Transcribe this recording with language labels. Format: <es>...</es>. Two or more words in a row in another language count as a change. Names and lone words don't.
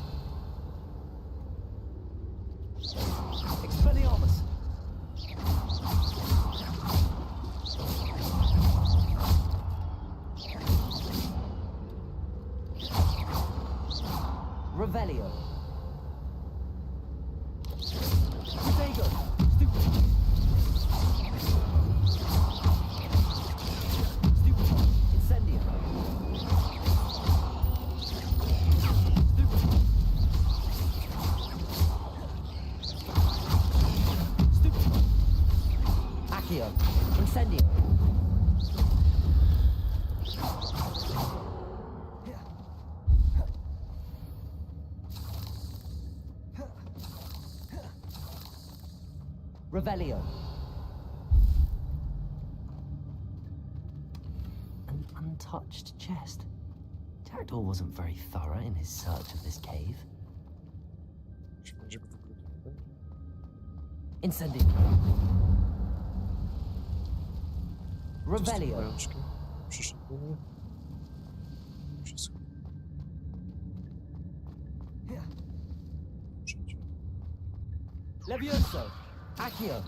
<en>Expelliarmus! Revelio! Protego! Stupid! Stupid! Incendio! Stupid! Stupid! Accio! Incendio! Revelio. An untouched chest. Jackdaw wasn't very thorough in his search of this cave.</en> <pl>Czy będzie go wykluczył? Incendio. Revelio. Pajączki. Przyszedł do mnie. Wszystko. Wszędzie. Levioso. Accio.</pl>